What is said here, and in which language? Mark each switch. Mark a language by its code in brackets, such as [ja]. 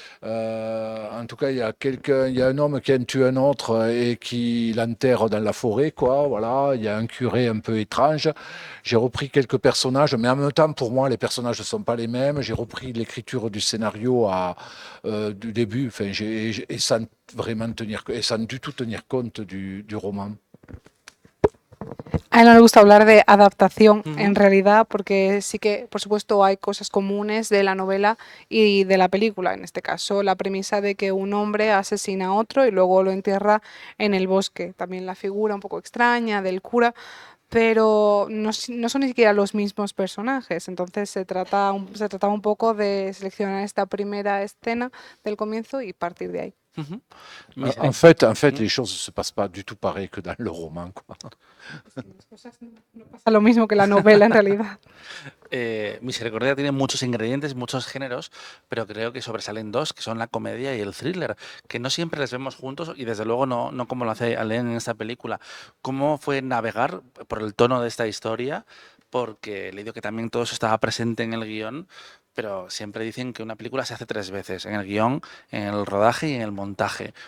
[fr] En tout cas, il y a un homme qui a tué un autre et qui l'enterre dans la forêt, quoi. Voilà, il y a un curé un peu étrange. J'ai repris quelques personnages, mais en même temps, pour moi, les personnages ne sont pas les mêmes. J'ai repris l'écriture du scénario du début, enfin, et sans vraiment et sans du tout tenir compte du roman. [es] A él no le gusta hablar de adaptación en Ujú. realidad porque sí que, por supuesto, hay cosas comunes de la novela y de la película. En este caso, la premisa de que un hombre asesina a otro y luego lo entierra en el bosque. También la figura un poco extraña del cura, pero no son ni siquiera los mismos personajes. Entonces se trataba un poco de seleccionar esta primera escena del comienzo y partir de ahí. Ujú. [fr] En fait, Mm. les choses ne se passent pas du tout pareil que dans le roman, quoi. [es] Las cosas no pasa lo mismo que la novela en realidad. Misericordia tiene muchos ingredientes, muchos géneros, pero creo que sobresalen dos, que son la comedia y el thriller, que no siempre les vemos juntos y desde luego no como lo hace Alain en esta película. ¿Cómo fue navegar por el tono de esta historia? Porque he leído que también todo eso estaba presente en el guión, pero siempre dicen que una película se hace tres veces, en el guión, en el rodaje y en el montaje.